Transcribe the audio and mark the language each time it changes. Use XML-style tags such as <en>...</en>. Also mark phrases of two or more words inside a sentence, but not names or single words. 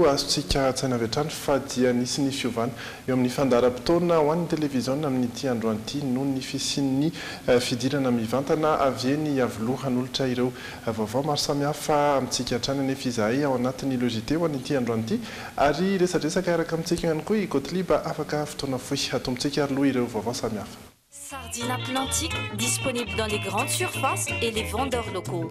<mg>azontsika tsaina avy hatrany fa dia nisy ny fiovana eo amin'ny fandaharam-potoana ho an'ny televiziona amin'ity androany ity noho ny fisian'ny fidirana mivantana avy eny avolohan'olotra ireo vaovao maro samihafa amintsika hatrany anefa izahay ao anatin'ny Le JT ho an'ity androany ity ary resadresaka araka amintsika ihany koa i Kotliba afaka fotoana fohy atombotsika aloha ireo vaovao samihafa.</mg> <fr>Sardine Atlantique, disponible dans les grandes surfaces et les vendeurs locaux.</fr>